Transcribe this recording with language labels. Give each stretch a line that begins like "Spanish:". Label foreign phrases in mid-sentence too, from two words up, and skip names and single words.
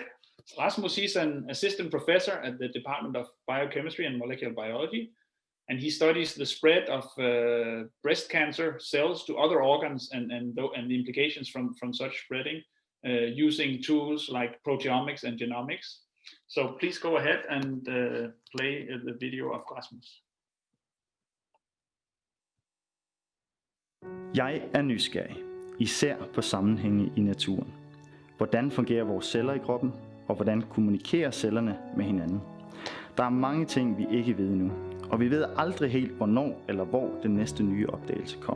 English: Rasmus is an assistant professor at the Department of Biochemistry and Molecular Biology, and he studies the spread of breast cancer cells to other organs and the implications from such spreading using tools like proteomics and genomics. So please go ahead and play the video of Rasmus.
Danish: Jeg er nysgerrig, især på sammenhænge i naturen. Hvordan fungerer vores celler i kroppen, og hvordan kommunikerer cellerne med hinanden? Der er mange ting, vi ikke ved endnu, og vi ved aldrig helt, hvornår eller hvor den næste nye opdagelse kommer.